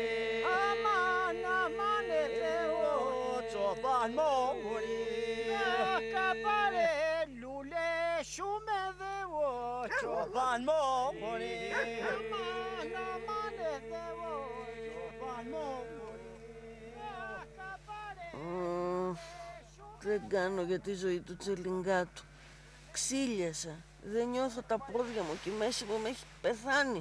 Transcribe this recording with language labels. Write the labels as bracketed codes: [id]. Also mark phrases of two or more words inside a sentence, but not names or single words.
[rom] Aman aman edevo, çoban moğoli. Kapare lule şume devo, çoban moğoli. Aman aman edevo, çoban moğoli. [el] Δεν κάνω για τη ζωή του Τσελιγκάτου. Ξύλιασα. Δεν νιώθω τα πόδια μου και η μέση μου με έχει πεθάνει.